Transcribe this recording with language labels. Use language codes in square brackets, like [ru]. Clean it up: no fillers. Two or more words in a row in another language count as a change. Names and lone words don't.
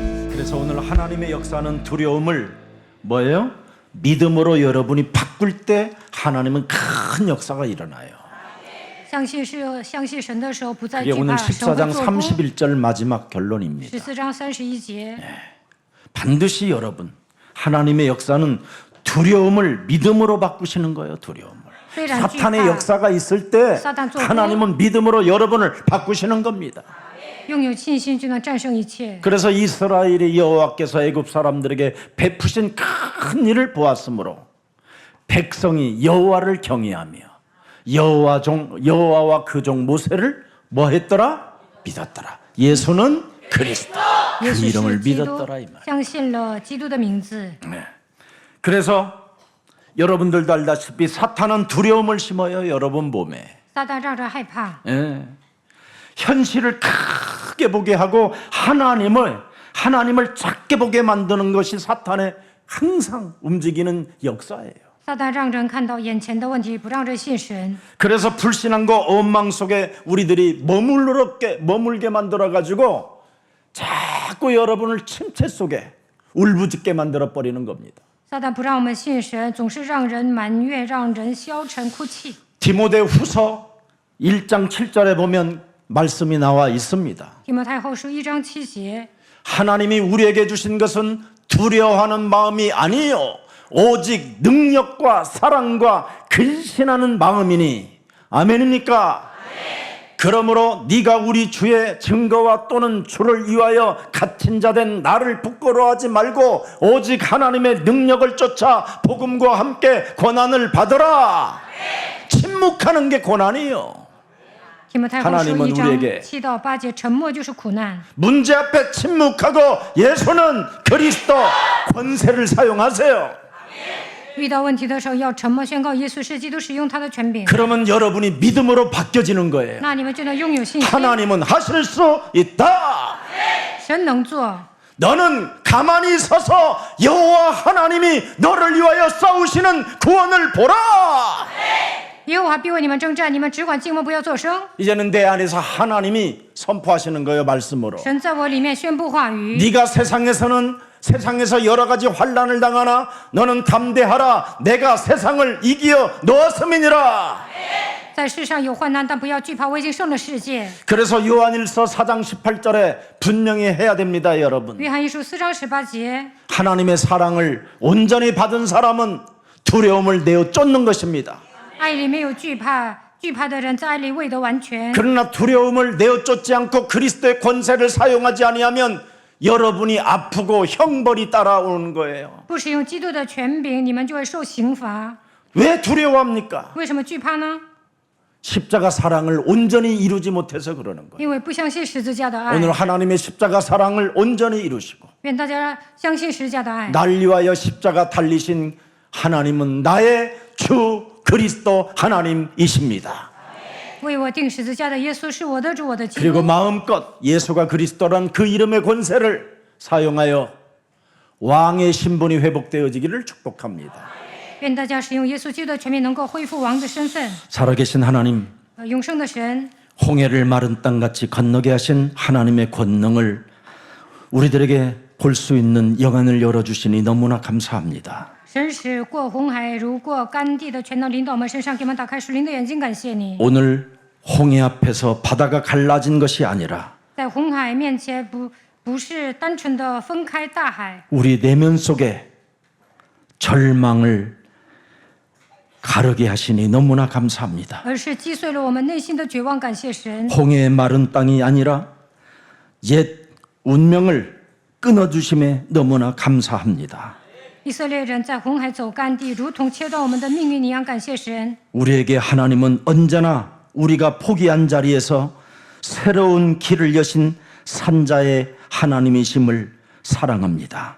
[ko] 그래서 오늘 하나님의 역사는 두려움을 뭐예요? 믿음으로 여러분이 바꿀 때 하나님은 큰 역사가 일어나요. [zh] 相信神的时候，不再 [ko] 그게 [zh] 惧 [ko] 오늘 [zh] 怕，神会 [ko] 14장 [zh] 做工。 [ko] 31절 마지막 결론입니다. [zh] 14장 31节， [ko] 반드시 여러분 하나님의 역사는 두려움을 믿음으로 바꾸시는 거예요. 두려움을. 사탄의 역사가 있을 때 하나님은 믿음으로 여러분을 바꾸시는 겁니다. [zh] 拥有信心就能战胜一切。 [ko] 그래서 이스라엘이 여호와께서 애굽 사람들에게 베푸신 큰 일을 보았으므로 백성이 여호와를 경외하며 여호와와 그 종 모세를 뭐 했더라? 믿었더라. 예수는 그리스도. 그 [zh] 耶稣 [ko] 이름을 [zh] 是基督 [ko] 믿었더라 이 말. [zh] 相信了基督的名字。 [ko] 그래서 여러분들도 알다시피 사탄은 두려움을 심어요. 여러분 몸에. [zh] 撒旦让人害怕， [ko] 예. 현실을 크게 보게 하고 하나님을 작게 보게 만드는 것이 사탄의 항상 움직이는 역사예요. [zh] 撒旦让人看到眼前的问题，不让人信神。 [ko] 그래서 불신앙과 원망 속에 우리들이 머물게 만들어 가지고 자꾸 여러분을 침체 속에 울부짖게 만들어 버리는 겁니다. [zh] 撒旦不让我们信神，总是让人埋怨，让人消沉哭泣。 [ko] 디모데후서 1장 7절에 보면 말씀이 나와 있습니다. [zh] 提摩太后书1章7节， [ko] 하나님이 우리에게 주신 것은 두려워하는 마음이 아니요 오직 능력과 사랑과 근신하는 마음이니. 아멘입니까? 그러므로 네가 우리 주의 증거와 또는 주를 위하여 갇힌 자 된 나를 부끄러워하지 말고 오직 하나님의 능력을 쫓아 복음과 함께 고난을 받으라. 침묵하는 게 고난이요. [zh] 提摩太后书 [ko] 하나님은 1장 우리에게 [zh] 7 到8节，沉默就是苦难。 [ko] 문제 앞에 침묵하고 예수는 그리스도 권세를 사용하세요. [zh] 遇到问题的时候要沉默宣告耶稣是基督，使用他的权柄， [ko] 그러면 여러분이 믿음으로 바뀌어지는 거예요. [zh] 那你们就能拥有信心。 [ko] 하나님은 하실 수 있다. [zh] 神能做， [ko] 너는 가만히 서서 여호와 하나님이 너를 위하여 싸우시는 구원을 보라. [zh] 耶和华必为你们征战，你们只管静默，不要作声。 [ko] 이제는 내 안에서 하나님이 선포하시는 거예요. 말씀으로. [zh] 神在我里面宣布话语。 [ko] 네가 세상에서 여러 가지 환난을 당하나 너는 담대하라. 내가 세상을 이기어 놓았음이니라. [zh] 在世上有患难，但不要惧怕，我已经胜了世界。 [ko] 그래서 요한일서 4장 18절에 분명히 해야 됩니다, 여러분. [zh] 约翰一书4章18节， [ko] 하나님의 사랑을 온전히 받은 사람은 두려움을 내어 쫓는 것입니다. [zh] 爱里没有惧怕，惧怕的人在爱里未得完全。 [ko] 그러나 두려움을 내어 쫓지 않고 그리스도의 권세를 사용하지 아니하면 여러분이 아프고 형벌이 따라오는 거예요. [zh] 不使用基督的权柄，你们就会受刑罚。 [ko] 왜 두려워합니까? [zh] 为什么惧怕呢？ [ko] 십자가 사랑을 온전히 이루지 못해서 그러는 거예요. [zh] 因为不相信十字架的爱。 [ko] 오늘 하나님의 십자가 사랑을 온전히 이루시고 [zh] 愿大家相信十字架的爱。 [ko] 날 위하여 십자가 달리신 하나님은 나의 주 그리스도 하나님이십니다. [zh] 为我定十字架的耶稣是我的主，我的基 [ko] 그리고 [zh] 督。 [ko] 마음껏 예수가 그리스도란 그 이름의 권세를 사용하여 왕의 신분이 회복되어지기를 축복합니다. [zh] 愿大家使用耶稣基督的权柄，能够恢复王的身份。 [ko] 살아계신 하나님, [zh] 永生的神， [ko] 홍해를 마른 땅같이 건너게 하신 하나님의 권능을 우리들에게 볼 수 있는 영안을 열어주시니 너무나 감사합니다. [zh] 神使过红海如过干地的全能临到我们身上，给我们打开属灵的眼睛，感谢你。 [ko] 오늘 홍해 앞에서 바다가 갈라진 것이 아니라 [zh] 在红海面前不是单纯的分开大海， [ko] 우리 내면 속에 절망을 가르게 하시니 너무나 감사합니다. [zh] 而是击碎了我们内心的绝望，感谢神。 [ko] 홍해의 마른 땅이 아니라 옛 운명을 끊어주심에 너무나 감사합니다. [zh] 以色列人在红海走干地，如同切断我们的命运一样，感谢神。 [ko] 우리에게 하나님은 언제나 우리가 포기한 자리에서 새로운 길을 여신 산자의 하나님이심을 사랑합니다.